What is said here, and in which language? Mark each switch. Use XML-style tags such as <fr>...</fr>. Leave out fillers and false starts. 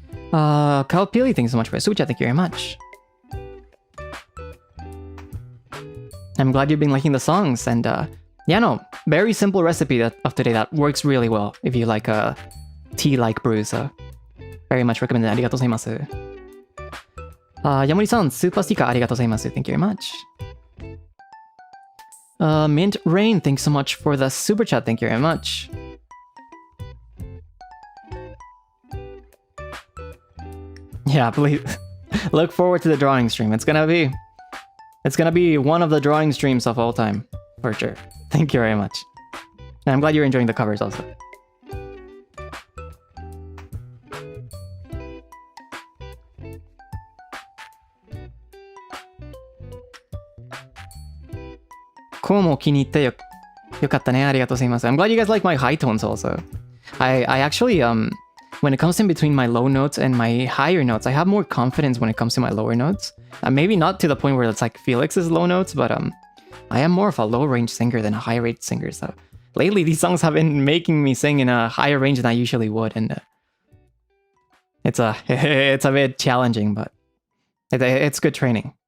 <en>Kyle Peely, thanks so much for the super chat. Thank you very much. I'm glad you've been liking the songs, and yeah, no, very simple recipe of today that works really well if you like tea-like brews. Very much recommended.</en> <ja>ありがとうございます。ヤモリさん、スーパースティッカーありがとうございます。</ja> <en>Thank you very much. Mint Rain, thanks so much for the super chat. Thank you very much. Yeah, please look forward to the drawing stream. It's gonna be one of the drawing streams of all time, for sure. Thank you very much. And I'm glad you're enjoying the covers also.</en> <ja>Komo 気に入ったよ。よかったね。ありがとうございます。</ja> <en>I'm glad you guys like my high tones also. I actually when it comes in between my low notes and my higher notes, I have more confidence when it comes to my lower notes. Maybe not to the point where it's like Felix's low notes, but I am more of a low range singer than a high range singer. So lately, these songs have been making me sing in a higher range than I usually would, and it's a bit challenging, but it's good training.</en>